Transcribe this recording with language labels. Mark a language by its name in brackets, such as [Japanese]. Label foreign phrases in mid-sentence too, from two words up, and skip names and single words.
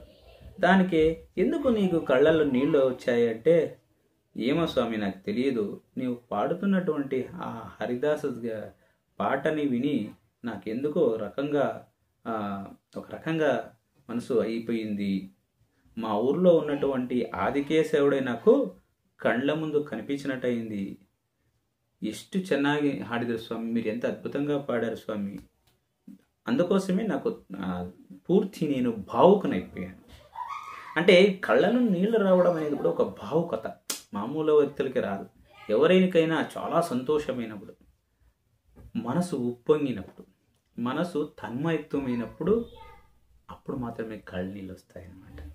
[Telugu] దానికి ఎందుకు నీకు కళ్ళల్లో నీళ్ళు వచ్చాయి అంటే, ఏమో స్వామి నాకు తెలియదు, నీవు పాడుతున్నటువంటి ఆ హరిదాసు పాటని విని నాకెందుకో ఒక రకంగా మనసు అయిపోయింది. మా ఊర్లో ఉన్నటువంటి ఆదికేశవుడే నాకు కళ్ళ ముందు కనిపించినట్టయింది. [Kannada] ಎಷ್ಟು ಚೆನ್ನಾಗಿ ಹಾಡಿದರು [Telugu] స్వామి, మీరు ఎంత అద్భుతంగా పాడారు స్వామి, అందుకోసమే నాకు పూర్తి నేను భావుకనైపోయాను. అంటే కళ్ళలో నీళ్లు రావడం అనేది కూడా ఒక భావుకత, మామూలు వ్యక్తులకి రాదు. ఎవరికైనా చాలా సంతోషమైనప్పుడు, మనసు ఉప్పొంగినప్పుడు, మనసు తన్మయత్వమైనప్పుడు అప్పుడు మాత్రమే కళ్ళు నీళ్ళు వస్తాయన్నమాట.